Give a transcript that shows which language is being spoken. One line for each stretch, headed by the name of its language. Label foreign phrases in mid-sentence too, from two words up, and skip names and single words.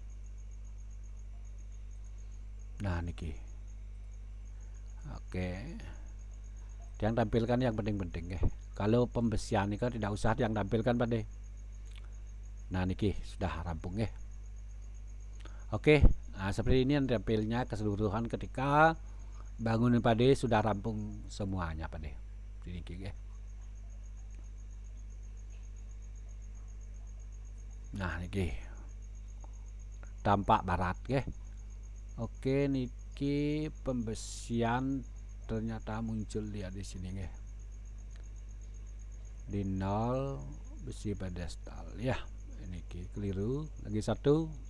Indonesian: Nah niki, oke, yang tampilkan yang penting-penting Kalau pembesian ini kan tidak usah yang tampilkan Pak deh. Nah niki sudah rampung Oke, nah seperti ini yang tampilnya keseluruhan ketika bangunan Pak deh sudah rampung semuanya Pak deh. Niki nah niki tampak barat Oke niki pembesian ternyata muncul dia di sini di 0 besi pedestal ya. Niki keliru lagi satu.